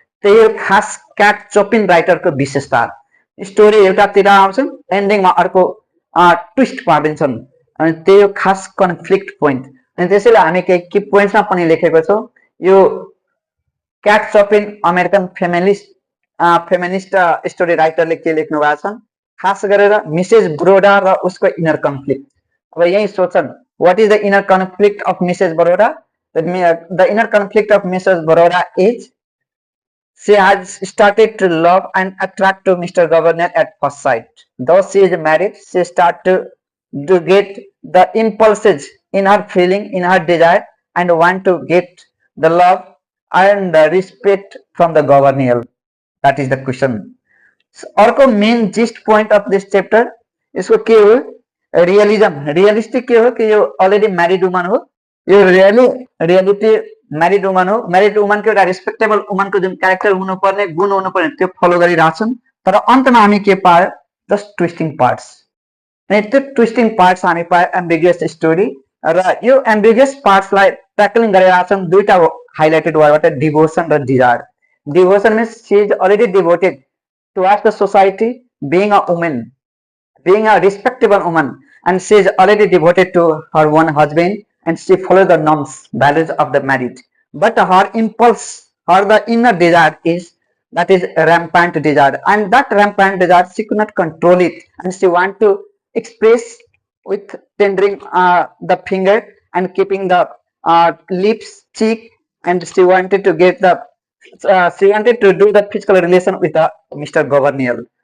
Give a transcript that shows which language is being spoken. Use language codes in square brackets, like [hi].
[ne] त्यही हो खास क्याट चोपिन राइटरको विशेषता। स्टोरी एउटातिर आउँछ, एन्डिङमा अर्को ट्विस्ट पारिदिन्छन् अनि त्यही हो खास कन्फ्लिक्ट पोइन्ट। अनि त्यसैले हामी केही की पोइन्ट्समा पनि लेखेको छौँ। यो क्याट चोपिन अमेरिकन फेमिनिस्ट स्टोरी राइटरले के लेख्नु भएको छ, खास गरेर मिसेस ब्रोडा र उसको इनर कन्फ्लिक्ट। अब यही सोच्छन्, [en] what is the inner conflict of Mrs. Baroda? The inner conflict of Mrs. Baroda is she has started to love and attract to Mr. Governor at first sight. Though she is married, she starts to get the impulses in her feeling, in her desire, and want to get the love and the respect from the governor. That is the question. अर्को main gist point of this chapter [ne] यसको के हो, [en] Realism. [ne] Realistic के हो कि यो already married woman हो, यो रियलिटी म्यारिड वुमन हो। म्यारिड वुमनको एउटा रेस्पेक्टेबल वुमनको जुन क्यारेक्टर हुनुपर्ने, गुण हुनुपर्ने त्यो फलो गरिरहेछन्। तर अन्तमा हामी के पायो, जस्ट ट्विस्टिङ पार्ट्स। अनि त्यो ट्विस्टिङ पार्ट्स हामी पायो एम्बिगियस स्टोरी। र यो एम्बिगियस पार्ट्सलाई ट्याकलिङ गरिरहेछन् दुईटा हाइलाइटेड वर्डबाट, डिभोसन र desire. [en] Devotion means she is already devoted towards the society, being a woman, being a respectable woman, and she is already devoted to her one husband and she follows the norms, values of the marriage. But her impulse, her the inner desire is, that is rampant desire, and that rampant desire she could not control it, and she want to express with tendering the finger and keeping the lips, cheek, and she wanted to get the she wanted to do the physical relation with Mr. Governor.